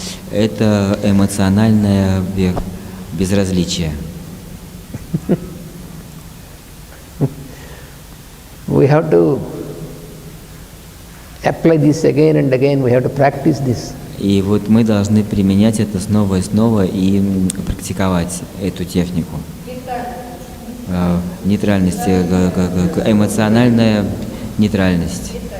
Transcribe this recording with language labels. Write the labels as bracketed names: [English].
[Russian] Это эмоциональное безразличие. [English] We have to apply this again and again. We have to practice this. [Russian] И вот мы должны применять это снова и снова и практиковать эту технику. Нейтральность, эмоциональная нейтральность.